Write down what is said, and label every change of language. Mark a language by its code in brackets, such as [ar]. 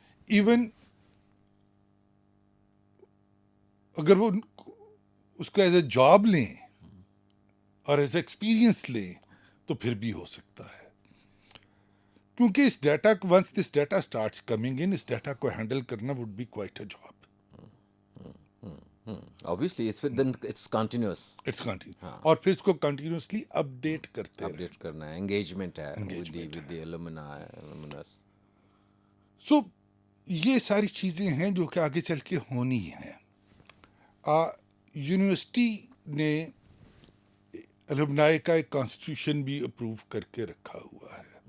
[ur] Even اگر وہ اس کو ایز اے جاب لیں اور ایز اے ایکسپیرئنس لیں تو پھر بھی ہو سکتا ہے, کیونکہ اس ڈیٹا کو [en] once this data starts coming in, [ur] اس data کو ہینڈل کرنا [en] Would be quite a job. obviously it's continuous. It's continue, [ur] اور پھر اس کو کنٹینیوسلی اپڈیٹ کرتے رہنا. اپڈیٹ کرنا ہے, انگیجمنٹ ہے [en] with the alumnus. [ur] سو یہ ساری چیزیں ہیں جو کہ آگے چل کے ہونی ہیں. یونیورسٹی نے الومنائی کا ایک کانسٹیٹیوشن بھی اپروو کر کے رکھا ہوا ہے.